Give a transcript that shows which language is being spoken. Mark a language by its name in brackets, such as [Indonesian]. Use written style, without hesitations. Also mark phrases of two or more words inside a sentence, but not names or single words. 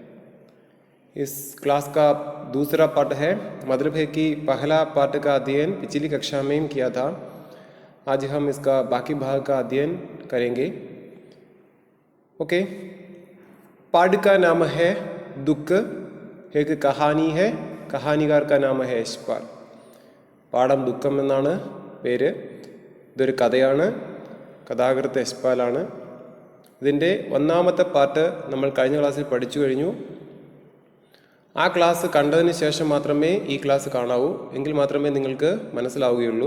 [Hindi] इस क्लास का दूसरा पाठ है, मतलब है कि पहला पाठ का अध्ययन पिछली कक्षा में किया था। आज हम इसका बाकी भाग का अध्ययन करेंगे। ओके, पाठ का नाम है दुख। एक कहानी है, കഹാനികാർ का नाम है യശ്പാൽ. [Malayalam] പാഠം ദുഃഖം എന്നാണ് പേര്. ഇതൊരു കഥയാണ്. കഥാകൃത്ത് യശ്പാലാണ്. ഇതിൻ്റെ ഒന്നാമത്തെ പാർട്ട് നമ്മൾ കഴിഞ്ഞ ക്ലാസ്സിൽ പഠിച്ചു കഴിഞ്ഞു. ആ ക്ലാസ് കണ്ടതിന് ശേഷം മാത്രമേ ഈ ക്ലാസ് കാണാവൂ, എങ്കിൽ മാത്രമേ നിങ്ങൾക്ക് മനസ്സിലാവുകയുള്ളൂ.